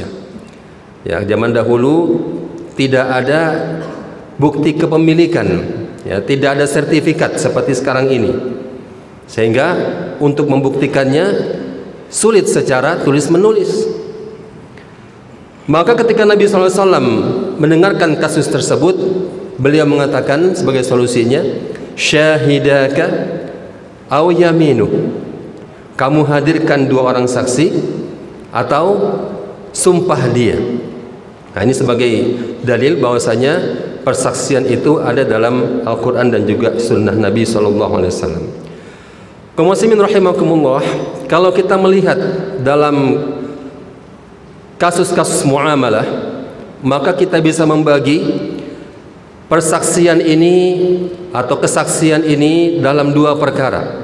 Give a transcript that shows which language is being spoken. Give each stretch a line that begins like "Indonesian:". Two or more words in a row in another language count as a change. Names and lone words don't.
Indonesian: Ya, zaman dahulu tidak ada bukti kepemilikan, ya, tidak ada sertifikat seperti sekarang ini, sehingga untuk membuktikannya sulit secara tulis menulis. Maka ketika Nabi SAW mendengarkan kasus tersebut, Beliau mengatakan sebagai solusinya,
Arabic: شاهداك أو يمينه.
Indonesian: Kamu hadirkan 2 orang saksi atau sumpah dia. Nah, ini sebagai dalil bahwasanya persaksian itu ada dalam Al-Quran dan juga sunnah Nabi SAW. Kaum muslimin rahimakumullah, kalau kita melihat dalam kasus-kasus muamalah, maka kita bisa membagi persaksian ini atau kesaksian ini dalam 2 perkara.